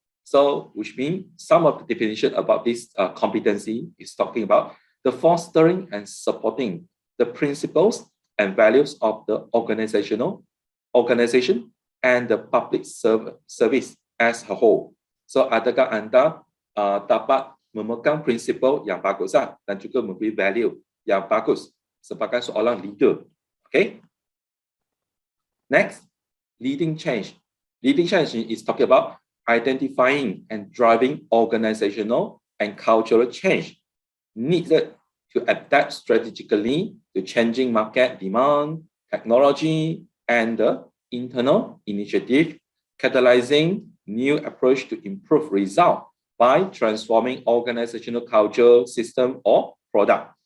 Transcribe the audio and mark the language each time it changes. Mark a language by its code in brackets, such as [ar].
[en] So, which means some of the definition about this competency is talking about the fostering and supporting the principles and values of the organization and the public service as a whole. [ms] So, adakah anda dapat memegang prinsipal yang bagus dan juga memberi value yang bagus sebagai seorang leader. [en] Okay. Next, leading change. Leading change is talking about identifying and driving organizational and cultural change needed to adapt strategically to changing market demand, technology, and the internal initiative, catalyzing new approach to improve result by transforming organizational culture, system, or product.